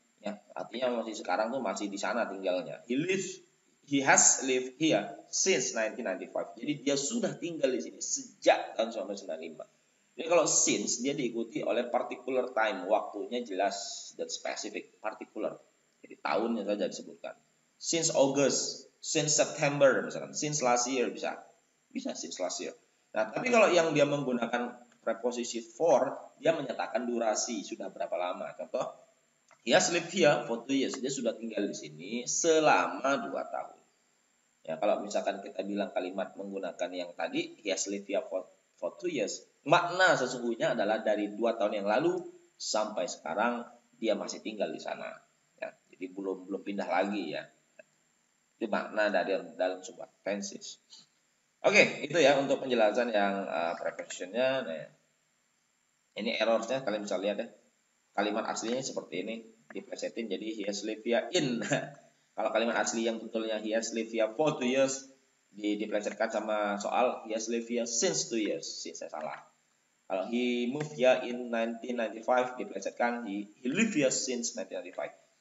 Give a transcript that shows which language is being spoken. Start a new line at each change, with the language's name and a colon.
Indonesian: Ya, artinya masih sekarang tuh masih di sana tinggalnya.
English: He has lived here since 1995.
Indonesian: Jadi dia sudah tinggal di sini sejak tahun 1995. Jadi kalau since dia diikuti oleh particular time, waktunya jelas dan spesifik, particular. Jadi tahunnya saja disebutkan.
English: Since August, since September
Indonesian: misalkan,
English: since last year bisa since last year.
Indonesian: Nah, tapi kalau yang dia menggunakan preposisi for, dia menyatakan durasi, sudah berapa lama. Contoh,
English: he has lived here for 2 years.
Indonesian: Dia sudah tinggal di sini selama 2 tahun. Ya, kalau misalkan kita bilang kalimat menggunakan yang tadi,
English: he has lived here for 2 years.
Indonesian: Makna sesungguhnya adalah dari 2 tahun yang lalu sampai sekarang dia masih tinggal di sana. Ya, jadi belum pindah lagi ya. Itu makna dari dalam sebuah tenses. Oke, itu ya untuk penjelasan yang prepositionnya. Nah, ini errornya kalian bisa lihat ya. Kalimat aslinya seperti ini, diplesetin jadi
English: he has lived here in.
Indonesian: Kalau kalimat asli yang betulnya
English: he has lived here for 2 years, diplesetkan sama soal he has lived here since 2 years. Since saya salah.
Indonesian: Kalau
English: he moved here in 1995, diplesetkan he lived here since 1995.